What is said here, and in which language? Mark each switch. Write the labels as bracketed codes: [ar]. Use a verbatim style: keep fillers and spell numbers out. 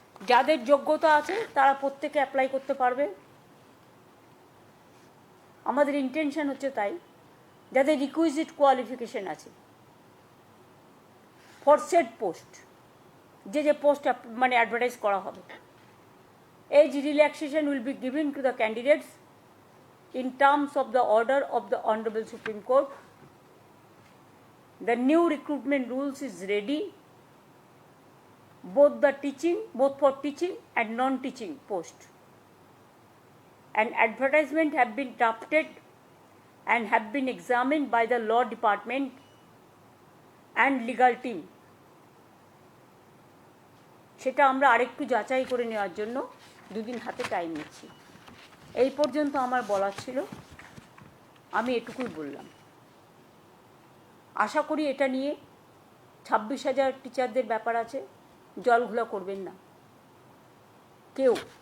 [bn] যাদের যোগ্যতা আছে তারা প্রত্যেকে অ্যাপ্লাই করতে পারবে। আমাদের ইন্টেনশন হচ্ছে তাই, যাদের রিকুইজিট কোয়ালিফিকেশন আছে ফর সেট পোস্ট, যে যে পোস্ট মানে অ্যাডভার্টাইজ করা হবে। [en] Age relaxation will be given to the candidates in terms of the order of the Honorable Supreme Court. The new recruitment rules is ready, both the teaching, both for teaching and non-teaching post. An advertisement have been drafted and have been examined by the law department and legal team. [bn] সেটা আমরা আরেকটু যাচাই করে নেওয়ার জন্য দুদিন হাতে time নিচ্ছি। এই পর্যন্ত আমার বলার ছিল, আমি এটুকুই বললাম। আশা করি এটা নিয়ে ছাব্বিশ হাজার টিচারদের ব্যাপার আছে, জলঘোলা করবেন না কেউ।